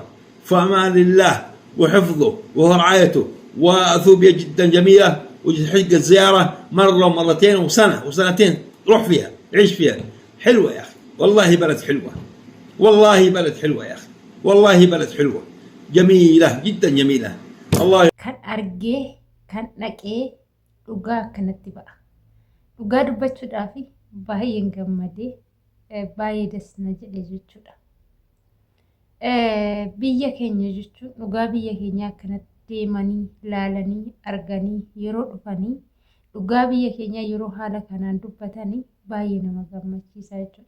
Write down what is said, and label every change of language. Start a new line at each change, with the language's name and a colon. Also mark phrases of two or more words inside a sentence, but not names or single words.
Arabic: فامان الله وحفظه ورعايته. واثوبيا جدا جميله، وتحق الزياره مره ومرتين وسنه وسنتين، روح فيها، عيش فيها. حلوه يا اخي، والله بلد حلوه، والله بلد حلوه يا اخي، والله بلد حلوه جميله جدا جميله. الله
Oromo: Kan argee, kan dhaqee dhugaa akkanatti ba'a. Dhugaa dubbachuudhaaf baay'een gammadee baay'ee das na jedhe jechuudha. Biyya keenya jechuun dhugaa biyya keenya akkanatti deemanii, ilaalanii, arganii, yeroo dhufanii dhugaa biyya keenya yeroo haala kanaan dubbatanii baay'ee nama gammachiisa jechuudha.